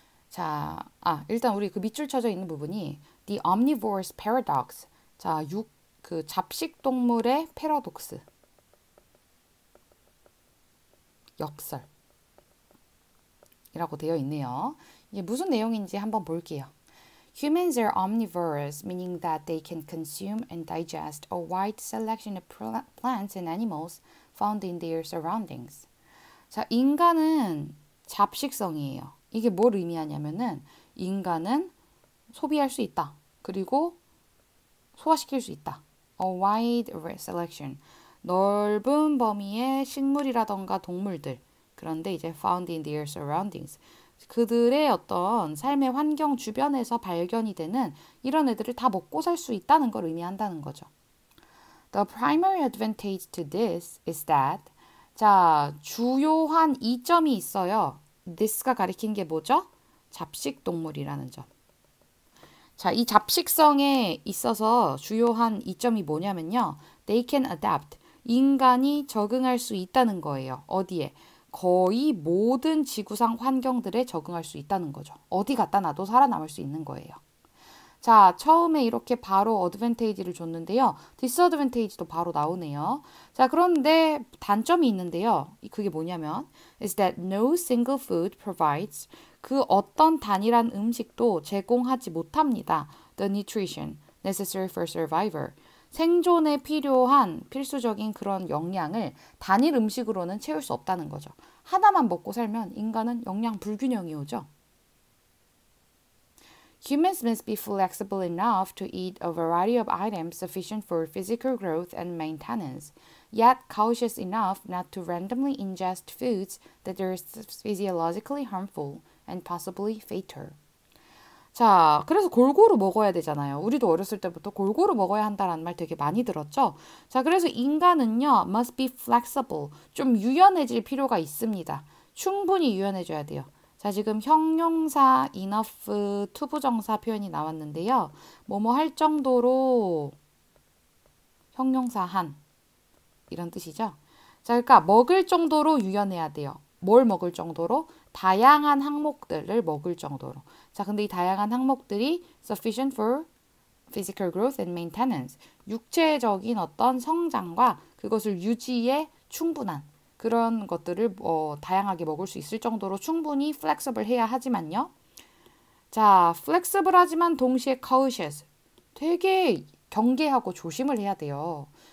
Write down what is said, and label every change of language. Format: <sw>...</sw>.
<ko>자, 일단 우리 그 밑줄 쳐져 있는 부분이</ko> <en>The Omnivore's Paradox.</en> <ko>자, 그 잡식 동물의 패러독스. 역설이라고 되어 있네요. 이게 무슨 내용인지 한번 볼게요.</ko> <en>Humans are omnivores, meaning that they can consume and digest a wide selection of plants and animals found in their surroundings.</en> <ko>자, 인간은 잡식성이에요. 이게 뭘 의미하냐면은 인간은 소비할 수 있다. 그리고 소화시킬 수 있다.</ko> <en>A wide selection.</en> <ko>넓은 범위의 식물이라던가 동물들. 그런데 이제</ko> <en>found in their surroundings.</en> <ko>그들의 어떤 삶의 환경 주변에서 발견이 되는 이런 애들을 다 먹고 살 수 있다는 걸 의미한다는 거죠.</ko> <en>The primary advantage to this is that</en> <ko>자, 주요한 이점이 있어요. this가 가리킨 게 뭐죠? 잡식 동물이라는 점. 자, 이 잡식성에 있어서 주요한 이점이 뭐냐면요.</ko> <en>They can adapt.</en> <ko>인간이 적응할 수 있다는 거예요. 어디에? 거의 모든 지구상 환경들에 적응할 수 있다는 거죠. 어디 갖다 놔도 살아남을 수 있는 거예요. 자, 처음에 이렇게 바로 어드밴테이지를 줬는데요. 디스어드밴테이지도 바로 나오네요. 자, 그런데 단점이 있는데요. 그게 뭐냐면</ko> <en>is that no single food provides</en> <ko>그 어떤 단일한 음식도 제공하지 못합니다.</ko> <en>The nutrition necessary for survival.</en> <ko>생존에 필요한 필수적인 그런 영양을 단일 음식으로는 채울 수 없다는 거죠. 하나만 먹고 살면 인간은 영양 불균형이 오죠.</ko> <en>Humans must be flexible enough to eat a variety of items sufficient for physical growth and maintenance, yet cautious enough not to randomly ingest foods that are physiologically harmful and possibly fatal.</en> <ko>자, 그래서 골고루 먹어야 되잖아요. 우리도 어렸을 때부터 골고루 먹어야 한다는 말 되게 많이 들었죠. 자, 그래서 인간은요,</ko> <en>must be flexible.</en> <ko>좀 유연해질 필요가 있습니다. 충분히 유연해져야 돼요. 자, 지금 형용사 enough 투부정사 표현이 나왔는데요. 뭐뭐 할 정도로 형용사 한 이런 뜻이죠. 자, 그러니까 먹을 정도로 유연해야 돼요. 뭘 먹을 정도로? 다양한 항목들을 먹을 정도로. 자, 근데 이 다양한 항목들이</ko> <en>sufficient for physical growth and maintenance.</en> <ko>육체적인 어떤 성장과 그것을 유지에 충분한 그런 것들을 다양하게 먹을 수 있을 정도로 충분히 flexible 해야 하지만요. 자, flexible 하지만 동시에 cautious. 되게 경계하고 조심을 해야 돼요.</ko>